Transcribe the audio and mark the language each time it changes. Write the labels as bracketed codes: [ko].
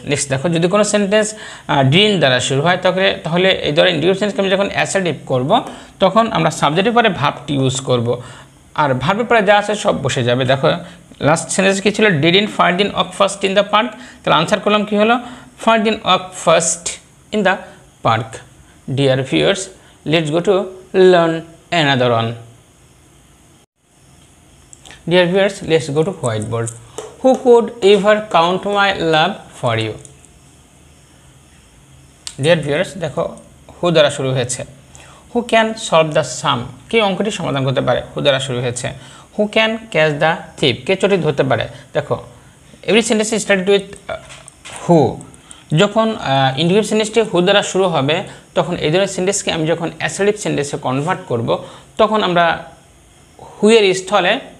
[bn] Next দেখো, যদি কোনো সেন্টেন্স ডিডন্ট দ্বারা শুরু হয় তাহলে এই ধরনের ইন্ডিকেটিভ সেন্টেন্সকে আমি যখন অ্যাসার্টিভ করব তখন আমরা সাবজেক্টের পরে ভার্বটি ইউজ করব, আর ভার্বের পরে যা আছে সব বসে যাবে। দেখো, লাস্ট সেন্টেন্স কী ছিল? [en] Didn't Fardin walk first in the park. [bn] তাহলে আনসার করলাম কী হলো? [en] Fardin walk first in the park. Dear viewers, let's go to learn another one. Dear viewers, let's go to whiteboard. Who could ever count my love for you? Dear viewers, [bn] দেখো, হু দ্বারা শুরু হয়েছে। [en] Who can solve the sum? [bn] কে অঙ্কটি সমাধান করতে পারে? হু দ্বারা শুরু হয়েছে। [en] Who can catch the thief? [bn] কে চোরটি ধরতে পারে? দেখো, [en] Every sentence started with who. [bn] যখন ইন্ডিকেটিভ সেন্টেন্সটি হু দ্বারা শুরু হবে তখন এই ধরনের সেন্টেন্সকে আমি যখন অ্যাসার্টিভ সেন্টেন্সে কনভার্ট করব তখন আমরা হুয়ের স্থলে